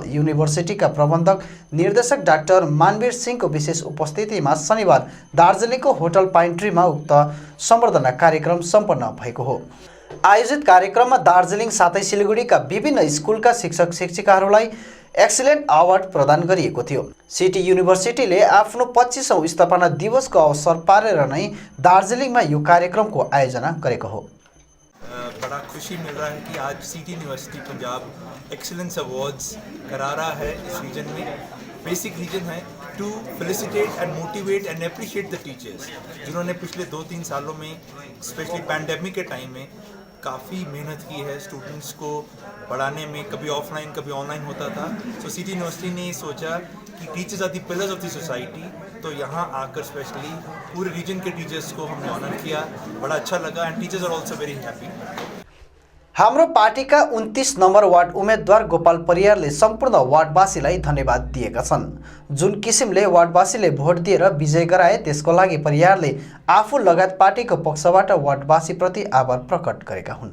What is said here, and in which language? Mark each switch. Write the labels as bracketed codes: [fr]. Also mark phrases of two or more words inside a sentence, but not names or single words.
[ne] युनिभर्सिटीका प्रबन्धक निर्देशक डाक्टर मानवीर सिंहको विशेष उपस्थितिमा शनिबार दार्जिलिङको होटल पाइन ट्रीमा उक्त सम्बर्धना कार्यक्रम सम्पन्न भएको हो। आयोजित कार्यक्रममा दार्जिलिङ साथै सिलगढीका विभिन्न स्कुलका शिक्षक शिक्षिकाहरूलाई [en] excellent award [ne] प्रदान गरिएको थियो। सिटी युनिभर्सिटीले आफ्नो 25औं स्थापना दिवसको अवसर पारेर नै दार्जिलिङमा यो कार्यक्रमको आयोजना गरेको हो। [hi] बड़ा खुशी मिल रहा है कि आज सिटी यूनिवर्सिटी पंजाब एक्सीलेंस अवार्ड्स करा रहा है इस रीजन में। [en] basic reason [hi] है [en] to felicitate and motivate and appreciate the teachers [hi] जिन्होंने पिछले 2-3 सालों में [en] specially pandemic [hi] के टाइम में काफ़ी मेहनत की है स्टूडेंट्स को पढ़ाने में। कभी ऑफलाइन कभी ऑनलाइन होता था। सो सिटी यूनिवर्सिटी ने सोचा कि [en] teachers are the pillars of the society, [hi] तो यहाँ आकर स्पेशली पूरे रीजन के टीचर्स को हमने ऑनर किया। बड़ा अच्छा लगा [en] and teachers are also very happy. [ne] हाम्रो पार्टीका 29 नम्बर वार्ड उम्मेदवार गोपाल परियारले सम्पूर्ण वार्डवासीलाई धन्यवाद दिएका छन्। जुन किसिमले वार्डवासीले भोट दिएर विजय गराए त्यसको लागि परियारले आफू लगायत पार्टीको पक्षबाट वार्डवासीप्रति आभार प्रकट गरेका हुन्।